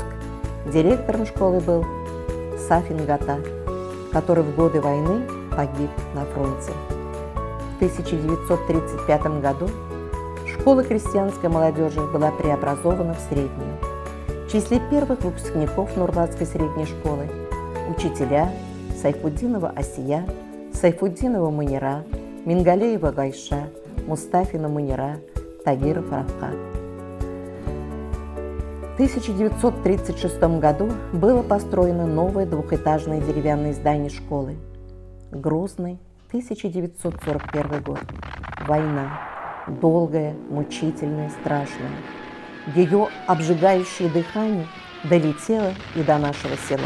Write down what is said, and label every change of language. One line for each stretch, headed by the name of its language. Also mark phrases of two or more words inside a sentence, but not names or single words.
Russian: Директором школы был Сафин Гата, который в годы войны погиб на фронте. В 1935 году школа крестьянской молодежи была преобразована в среднюю. В числе первых выпускников Нурлатской средней школы учителя Сайфуддинова Асия, Сайфуддинова Мунира, Мингалеева Гайша, Мустафина Мунира, Тагиров Рафкат. В 1936 году было построено новое двухэтажное деревянное здание школы. Грозный 1941 год. Война. Долгая, мучительная, страшная. Ее обжигающее дыхание долетело и до нашего села.